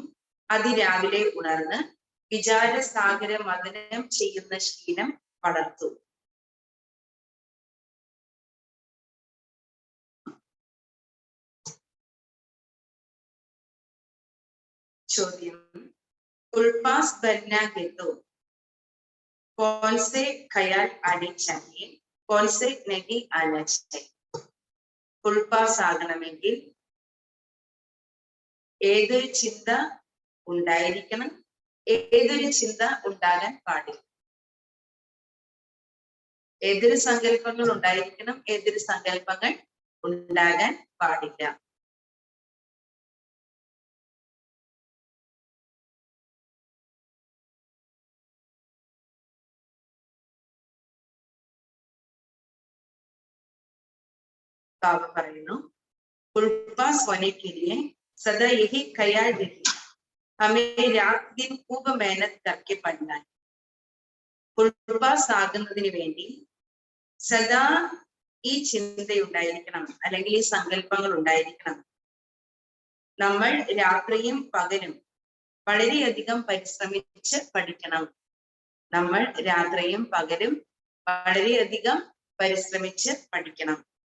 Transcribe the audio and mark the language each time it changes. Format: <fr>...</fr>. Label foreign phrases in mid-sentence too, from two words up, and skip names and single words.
<ml>അതിരാവിലെ ഉണർന്ന് വിചാരസാഗര മഥനം ചെയ്യുന്ന ശീലം വളർത്തൂ. ചോദ്യം:</ml> <hi>उल्पास बनना है तो कौन से ख्याल आने चाहिए, कौन से नहीं आना चाहिए?</hi> <ml>ഉൾപാസ് ആകണമെങ്കിൽ ഏതൊരു ചിന്ത ഉണ്ടായിരിക്കണം, ഏതൊരു ചിന്ത ഉണ്ടാകാൻ പാടില്ല? ഏതൊരു സങ്കല്പങ്ങൾ ഉണ്ടായിരിക്കണം, ഏതൊരു സങ്കല്പങ്ങൾ ഉണ്ടാകാൻ പാടില്ല? बाबा പറയുന്നു,</ml> <hi>उल्पास होने के लिए सदा यही ख्याल रखिए, हमें रात दिन खूब मेहनत करके पढ़ना है.</hi> <ml>ഉൾപാസ് ആകുന്നതിന് വേണ്ടി സദാ ഈ ചിന്തയുണ്ടായിരിക്കണം, അല്ലെങ്കിൽ ഈ സങ്കല്പങ്ങൾ ഉണ്ടായിരിക്കണം. നമ്മൾ രാത്രിയും പകലും വളരെയധികം പരിശ്രമിച്ച് പഠിക്കണം. നമ്മൾ രാത്രിയും പകലും വളരെയധികം പരിശ്രമിച്ച് പഠിക്കണം.</ml>